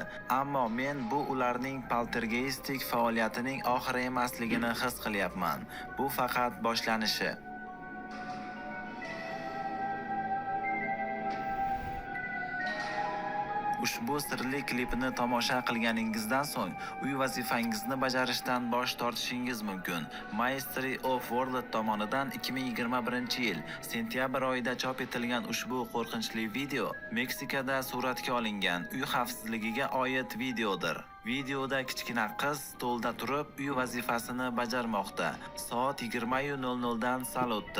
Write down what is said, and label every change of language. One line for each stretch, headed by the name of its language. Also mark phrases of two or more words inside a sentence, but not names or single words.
Uzbek: Ammo men bu ularning poltergeistik faoliyatining oxiri emasligini his qilyapman. Bu faqat boshlanishi." Ushbu sirli klipni tomosha qilganingizdan so'ng uy vazifangizni bajarishdan bosh tortishingiz mumkin. Mastery of World tomonidan 2021-yil sentyabr oyida chop etilgan ushbu qo'rqinchli video Meksikada suratga olingan uy xavfsizligiga oid videodir. Videoda kichkina qiz stolda turib uy vazifasini bajarmoqda. Soat 20:00 dan sal o'tdi.